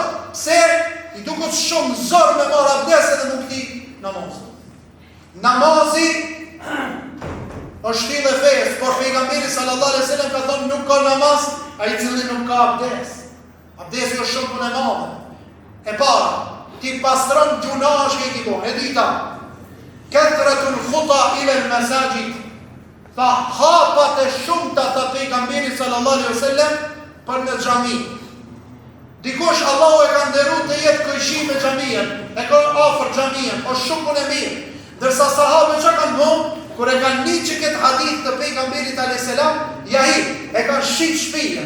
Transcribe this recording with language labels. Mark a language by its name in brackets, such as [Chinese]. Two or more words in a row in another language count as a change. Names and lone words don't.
[Albanian] Pse i duket shumë zor me marr abdes edhe nuk di namaz. Namazi është shtillë e fesë, por pejgamberi [Arabic] صلى الله عليه وسلم [Albanian] ka thonë nuk ka namaz ai i cili nuk ka abdes. Abdesi është shumë punë e madhe. E para, ti pastron gjunash që i bën. E dyta, [Arabic] كثرة الخطا إلى المساجد. [Albanian] Tha hapat e shumta të pejgamberit [Arabic] صلى الله عليه وسلم [Albanian] për në xhami. Dikush Allahu e ka nderuar të jetë kojshi me xhamien, e ka afër xhamien, është shumë punë e mirë. Ndërsa sahabët që kanë bën, kur e kanë një që këtë hadith të pejgamberit [Arabic] عليه السلام, [Albanian] e kanë shit shtëpinë.